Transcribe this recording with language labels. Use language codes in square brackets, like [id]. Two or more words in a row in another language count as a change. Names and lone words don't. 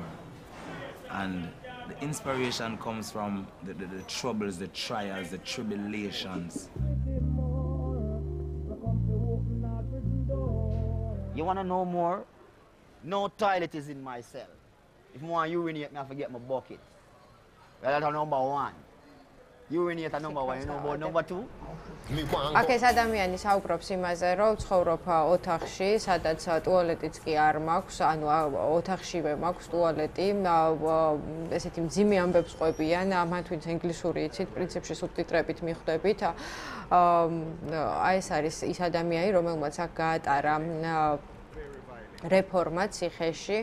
[en] And the inspiration comes from the troubles, the trials, the tribulations. You want to know more? No toilet is in my cell. If I want to urinate, I have to get my bucket. Well, that's number one. Urinate at number one, you know about number two? [ka] აქ ეს ადამიანი საუბრობს იმაზე, რომ ცხოვრობ ოთახში, სადაც ტუალეტიც კი არ მაქვს, ანუ ოთახშივე მაქვს ტუალეტი, ესეთი მძიმე ამბებს ყვებიან, მან თვითონ ინგლისური იცით, პრინციპში სუბტიტრებით მიხვდებით. აი ეს არის ის ადამიანი, რომელმაც აქ გაატარა რეფორმა ციხეში.